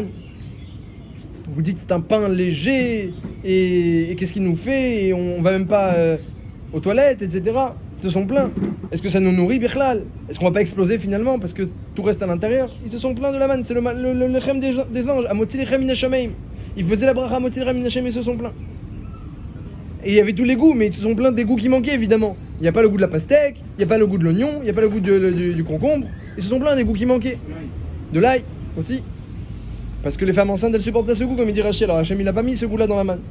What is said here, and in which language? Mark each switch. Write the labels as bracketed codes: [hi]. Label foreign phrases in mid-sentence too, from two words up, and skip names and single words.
[fr] Vous dites c'est un pain léger, et qu'est-ce qu'il nous fait? Et on va même pas aux toilettes, etc. Ils se sont plaints. Est-ce que ça nous nourrit, Bichlal? Est-ce qu'on va pas exploser finalement parce que tout reste à l'intérieur? Ils se sont plaints de la manne, c'est le lechem des anges. [he] המוציא לחם מן השמים. [fr] Ils faisaient la bracha [he] המוציא לחם מן השמים, [fr] ils se sont plaints. Et il y avait tous les goûts, mais ils se sont plaints des goûts qui manquaient évidemment. Il n'y a pas le goût de la pastèque, il n'y a pas le goût de l'oignon, il n'y a pas le goût du concombre. Ils se sont plaints des goûts qui manquaient. De l'ail aussi. Parce que les femmes enceintes elles supportent ce goût, comme il dit Rachel. Alors Hachem il a pas mis ce goût là dans la manne.